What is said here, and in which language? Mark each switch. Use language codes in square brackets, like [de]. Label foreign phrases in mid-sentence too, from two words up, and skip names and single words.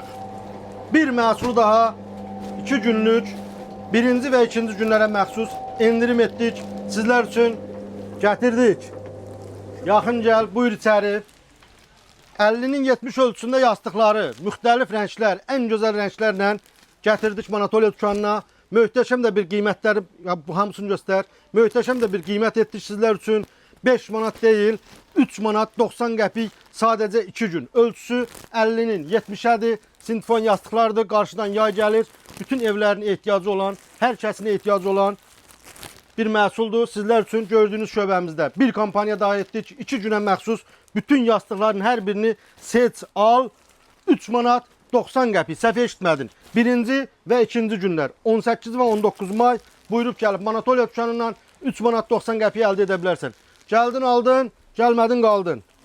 [az] Bir məhsulu daha 2 günlük, birinci ve ikinci günlərə məxsus indirim etdik. [tr] Sizler için getirdik. [az] Yaxın gəl, buyur [tr] içeri. 50'nin 70 ölçüsünde yastıkları, müxtəlif renkler, en güzel renklerle getirdik Manatolya dükkanına. [az] Möhtəşəm də bir qiymətləri, bu hamısını göstər. Möhtəşəm də bir qiymət etdik [tr] sizler için. 5 manat değil, 3 manat 90 qəpik sadece 2 gün. [az] Ölçüsü 50'nin 70'ədir. [tr] Sintifon yastıklardır. Karşıdan yay gelir. Bütün evlerin ihtiyacı olan, her kəsin ihtiyacı olan bir məhsuldur. Sizler için gördüğünüz şöbəmizdə bir kampanya daha etdik. [az] 2 günə məxsus bütün yastıkların her birini seç, al. 3 manat 90 qəpik. Səhv eşitmədin. Birinci ve ikinci günlər 18 ve 19 may buyurub gəlib Manatolya dükkanından 3 manat 90 qəpik əldə edə bilərsən. Gəldin aldın, gəlmədin qaldın.